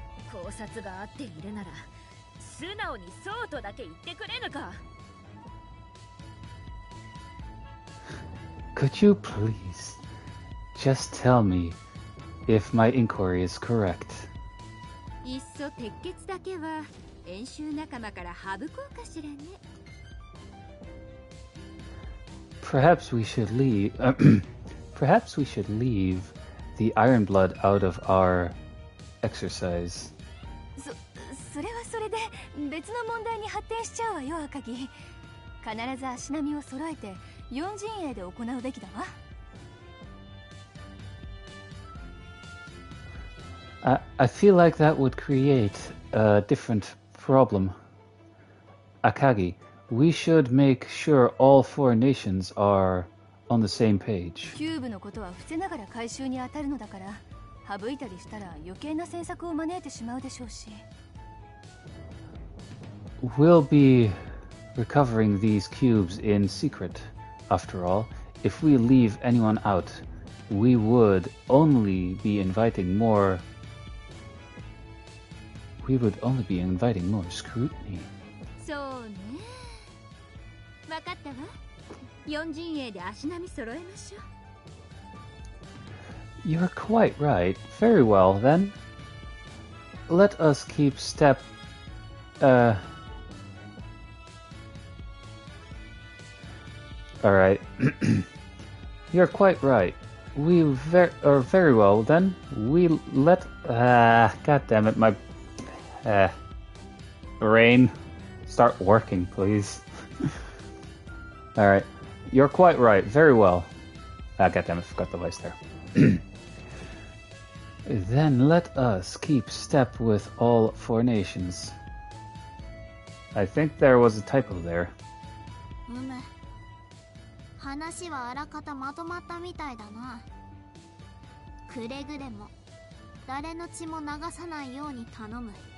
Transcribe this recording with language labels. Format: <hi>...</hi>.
<ja>考察が合っているなら素直にそうとだけ言ってくれぬか。</ja> <en>Could you please just tell me if my inquiry is correct?</en> <ja>いっそ鉄血だけは演習仲間から省こうかしらね。</ja> <en>Perhaps we should leave. Perhaps we should leave the Iron Blood out of our exercise.</en> <ja>それはそれで別の問題に発展しちゃうわよ、赤木。必ず足並みを揃えて四陣営で行うべきだわ。</ja> <en>I feel like that would create a different problem. Akagi, we should make sure all four nations are on the same page. キューブのことは伏せながら回収に当たるのだから、省いたりしたら余計な詮索を招いてしまうでしょうし。 We'll be recovering these cubes in secret. After all, if we leave anyone out, we would only be inviting more. We would only be inviting more scrutiny.</en> <ja>そうね。わかったわ。四陣営で足並み揃えましょう。</ja> <en>You're quite right. Very well, then. Let us keep step... Alright. You're quite right. Very well, then. We let... God damn it, my... brain Start working, please. Alright. You're quite right. Very well. Ah, goddammit, forgot the vice there. Then let us keep step with all four nations. I think there was a typo there.</en> <ja>話はあらかたまとまったみたいだな。くれぐれも誰の血も流さないように頼む。</ja>